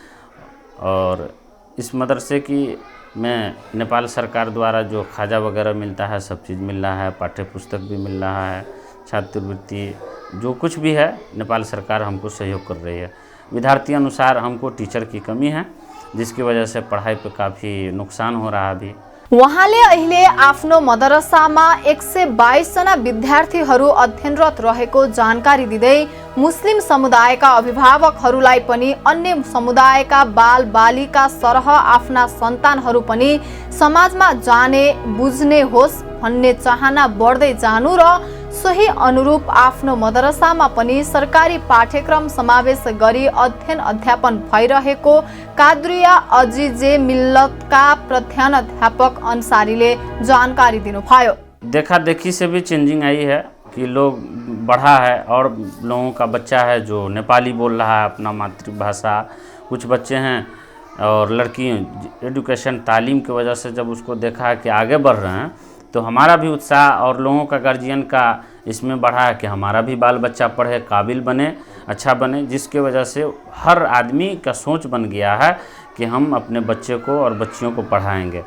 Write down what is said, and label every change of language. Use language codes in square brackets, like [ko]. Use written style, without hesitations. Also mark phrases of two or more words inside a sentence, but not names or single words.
[hi] और इस मदरसे की में नेपाल सरकार द्वारा जो खाजा वगैरह मिलता है सब चीज़ मिल रहा है, पाठ्य पुस्तक भी मिल रहा है, छात्रवृत्ति जो कुछ भी है नेपाल सरकार हमको सहयोग कर रही है। विद्यार्थी अनुसार हमको टीचर की कमी है, जिसकी वजह से पढ़ाई पे काफ़ी नुकसान हो रहा है। अभी [ne] उहाँले अहिले आफ्नो मदरसामा 122 जना विद्यार्थीहरू अध्ययनरत रहेको जानकारी दिँदै मुस्लिम समुदायका अभिभावकहरूलाई पनि अन्य समुदायका बाल बालिका सरह आफ्ना सन्तानहरू पनि समाजमा जाने बुझ्ने होस् भन्ने चाहना बढ्दै जानु र सोही अनुरूप आफ्नो मदरसामा पनि सरकारी पाठ्यक्रम समावेश गरी अध्ययन अध्यापन भइरहेको काद्रिया अजिजे मिल्लतका प्रधानाध्यापक अन्सारीले जानकारी दिनुभयो। [hi] देखा देखी से भी चेंजिंग आई है कि लोग बढ़ा है और लोगों का बच्चा है जो नेपाली बोल रहा है अपना मातृभाषा, कुछ बच्चे हैं और लड़की एजुकेशन तालीम की वजह से जब उसको देखा है कि आगे बढ़ रहे हैं तो हमारा भी उत्साह और लोगों का गार्जियन का इसमें बढ़ा है कि हमारा भी बाल बच्चा पढ़े, काबिल बने, अच्छा बने, जिसके वजह से हर आदमी का सोच बन गया है कि हम अपने बच्चे को और बच्चियों को पढ़ाएंगे।